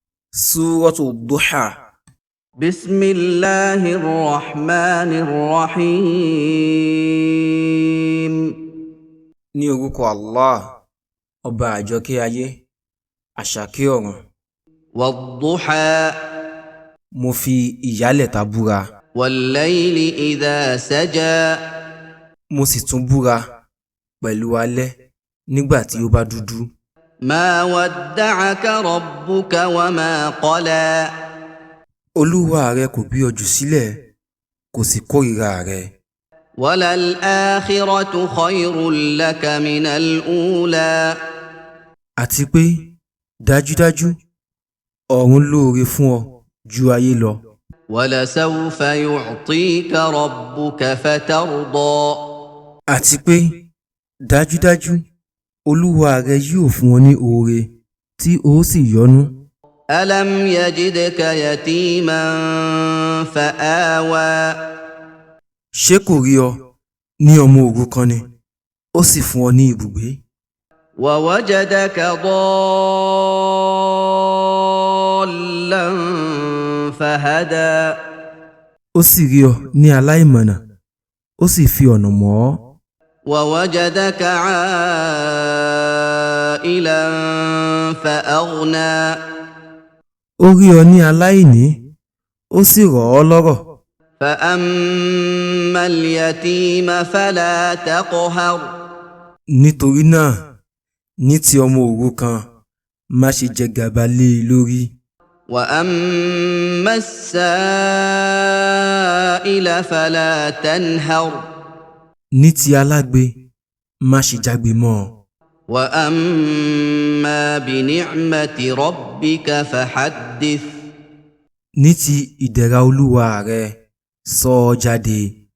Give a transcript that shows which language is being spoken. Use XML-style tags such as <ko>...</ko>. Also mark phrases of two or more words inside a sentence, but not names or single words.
<ar>سورة الضحى. بسم الله الرحمن الرحيم.</ar> <yo>Ní orúkọ Allah, ọba àjọkẹ́ ayé, àṣàkẹ́ ọ̀run.</yo> <ar>والضحى.</ar> <yo>Mo fi ìyálẹ̀ta búra.</yo> <ar>والليل إذا سجى.</ar> <yo>Mo sì tún búra pẹ̀lú alẹ́ nígbà tí ó bá dúdú.</yo> <ar>ما ودعك ربك وما قلى.</ar> <yo>Olúwa rẹ kò bí ọ jù sílẹ̀, kò sì kórìíra rẹ.</yo> <ar>وللآخرة خير لك من الأولى.</ar> <yo>Àti pé dájúdájú ọ̀run lóore fún ọ ju ayé lọ.</yo> <ar>ولسوف يعطيك ربك فترضى.</ar> <yo>Àti pé dájúdájú Olúwa rẹ yóò fún ọ ní oore tí ó sì yọ́nú.</yo> <ar>ألم يجدك يتيما فآوى.</ar> <yo>Ṣé kò rí ọ ní ọmọ òrukàn ni, ó sì fún ọ ní ibùgbé.</yo> <ar>ووجدك ضالا فهدى.</ar> <yo>Ó sì rí ọ ní aláìmọ̀nà, ó sì fi ọ̀nà mọ̀ ọ́.</yo> <ar>ووجدك عائلا فأغنى.</ar> <yo>Ó rí ọ ní aláìní, ó sì rọ̀ ọ́ lọ́rọ̀.</yo> <ar>فأما اليتيم فلا تقهر.</ar> <yo>Nítorí náà, ní ti ọmọ òrukàn, má ṣe jẹ gàba lé e lórí.</yo> <ar>وأما السائل فلا تنهر.</ar> <yo>Ní ti alágbe, má ṣe jágbe mọ́ ọ.</yo> <ar>وأما بنعمة ربك فحدث.</ar> <yo>Ní ti ìdẹ̀ra Olúwa rẹ, sọ ọ́ jáde.</yo>